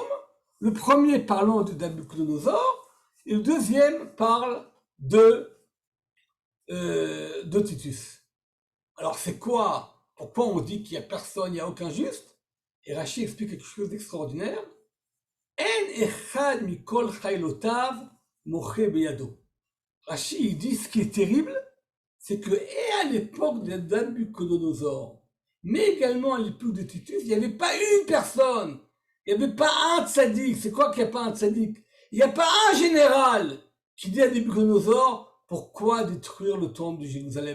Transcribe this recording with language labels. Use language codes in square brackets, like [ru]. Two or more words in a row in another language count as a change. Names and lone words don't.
[fr] Le premier parlant de Nabuchodonosor, et le deuxième parle de Titus. Alors c'est quoi? Pourquoi on dit qu'il n'y a personne, il n'y a aucun juste? Et Rashi explique quelque chose d'extraordinaire. [he] אין אחד מכל חילותיו מוחה בידו. [fr] Rashi il dit ce qui est terrible, c'est que et à l'époque de Nabuchodonosor, mais également à l'époque de Titus, il n'y avait pas une personne, il n'y avait pas un tzaddik. C'est quoi qu'il n'y a pas un tzaddik? Il n'y a pas un général qui dit à Nabuchodonosor, pourquoi détruire le temple de Jérusalem?